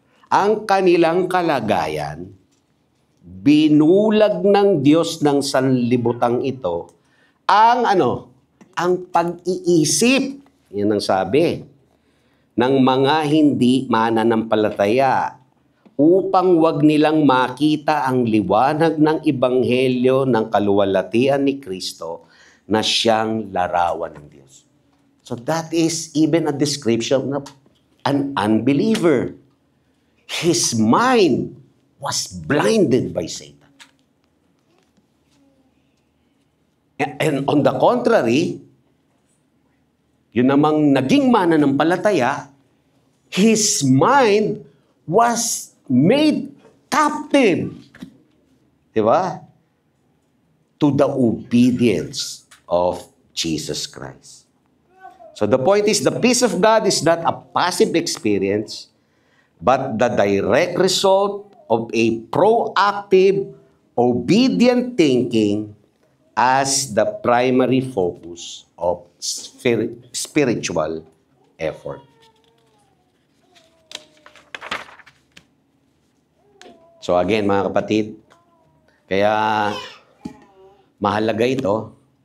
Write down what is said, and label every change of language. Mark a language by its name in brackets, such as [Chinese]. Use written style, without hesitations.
[Filipino] Ang kanilang kalagayan, binulag ng Diyos ng sanlibutang ito ang ang pag-iisip. Yan ang sabi ng mga hindi mananampalataya upang wag nilang makita ang liwanag ng ebanghelyo ng kaluwalhatian ni Kristo na siyang larawan ng Diyos. [English] So that is even a description of an unbeliever. His mind was blinded by Satan. And on the contrary, [Filipino] yun namang naging mananampalataya, [English] his mind was made captive. [Filipino] Diba? [English] To the obedience of Jesus Christ. So the point is, the peace of God is not a passive experience, but the direct result of a proactive, obedient thinking as the primary focus of spiritual effort. So again, [Filipino] mga kapatid, kaya mahalaga ito.